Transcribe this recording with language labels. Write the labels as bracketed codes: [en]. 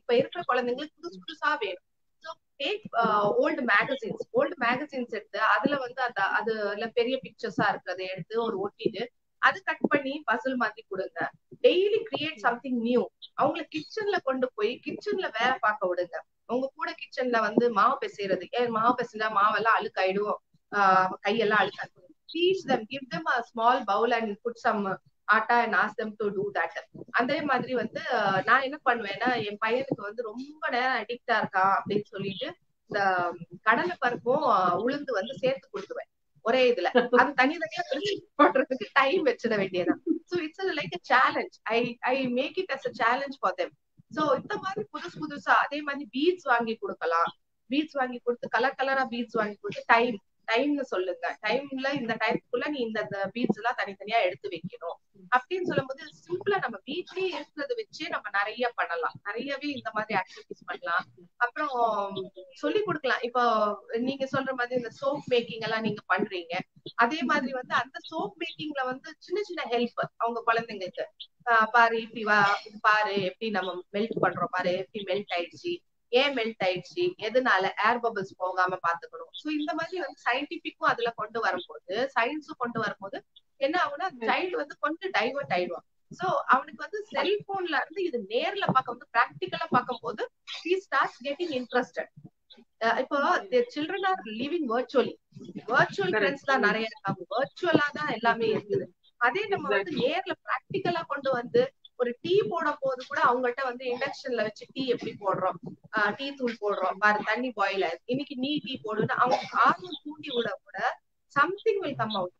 [ta] இப்ப இருக்கிற குழந்தைங்களுக்கு புதுசு புதுசா வேணும். [en] take old magazines [ta] எடுத்து அதுல வந்து அந்த அதுல பெரிய பிக்சர்ஸா இருக்கிறத எடுத்து ஒரு ஒட்டிட்டு அது கட் பண்ணி பசில் மாதிரி கொடுங்க. [en] Daily create something new. [ta] அவங்களை கிச்சன்ல கொண்டு போய் கிச்சன்ல வேலை பார்க்க விடுங்க. உங்க கூட கிச்சன்ல வந்து மாவு பிசைறது, மாவு பிசைஞ்சா மாவெல்லாம் அழுக்காயிடும், கையெல்லாம் அழுக்காயிடும். [en] Teach them, give them a small bowl and put some atta and ask them to do that. [ta] அதே மாதிரி வந்து நான் என்ன பண்ணுவேன்னா, என் பையனுக்கு வந்து ரொம்ப நேரம் அடிக்டா இருக்கான் அப்படின்னு சொல்லிட்டு இந்த கடலை பருப்பும் உளுந்து வந்து சேர்த்து கொடுத்துருவேன் ஒரே இதுல. அது தனித்தனியா பிரிச்சு போடுறதுக்கு டைம் வச்சிட வேண்டியதான். [en] So it's like a challenge. I make it as a challenge for them. [ta] So இந்த மாதிரி புதுசா அதே மாதிரி பீட்ஸ் வாங்கி கொடுக்கலாம். பீட்ஸ் வாங்கி கொடுத்து கலர் கலரா பீட்ஸ் வாங்கி கொடுத்து டைம்னு சொல்லுங்க. டைம்ல இந்த டைம்க்குள்ள நீ இந்த பீட்ஸ் எல்லாம் தனித்தனியா எடுத்து வைக்கணும் அப்படின்னு சொல்லும் போது சிம்பிளா நம்ம வீட்லயே இருக்கிறத வச்சே நம்ம நிறைய பண்ணலாம். நிறையவே இந்த மாதிரி ஆக்டிவிட்டிஸ் பண்ணலாம். அப்புறம் சொல்லி கொடுக்கலாம். இப்போ நீங்க சொல்ற மாதிரி இந்த சோப் மேக்கிங் எல்லாம் நீங்க பண்றீங்க. அதே மாதிரி வந்து அந்த சோப் மேக்கிங்ல வந்து சின்ன சின்ன ஹெல்ப் அவங்க குழந்தைங்களுக்கு, பாரு இப்படி வா, இது பாரு எப்படி நம்ம மெல்ட் பண்றோம், பாரு எப்படி மெல்ட் ஆயிடுச்சு, ஏன் மெல்ட் ஆயிடுச்சு, எதனால ஏர் பபிள்ஸ் போகாம பாத்துக்கணும். சோ இந்த மாதிரி வந்து சயின்டிபிக்கும் அதுல கொண்டு வரும்போது, சயின்ஸும் கொண்டு வரும்போது என்ன ஆகும்னா சைல்டு வந்து கொஞ்சம் டைவர்ட் ஆயிடுவான். சோ அவனுக்கு வந்து செல்போன்ல இருந்து இது நேர்ல பார்க்கும் போது, பிராக்டிக்கலா பார்க்கும் போது [en] he starts getting interested. [ta] இப்போ [en] children are living virtually. [ta] virtual friends தான் நிறைய இருக்காங்க. virtual-ஆ தான் எல்லாமே இருக்குது. அதே நம்ம வந்து நேர்ல பிராக்டிக்கலா கொண்டு வந்து ஒரு டீ போட போது கூட அவங்கள்ட்ட வந்து இண்டக்ஷன்ல வச்சு டீ எப்படி போடுறோம், டீ தூள் போடுறோம் பாரு, தண்ணி பாயில் ஆயிருக்கு, இன்னைக்கு நீ டீ போடுன்னு அவங்க ஆர்வம் தூண்டி விட கூட [en] Something will come out.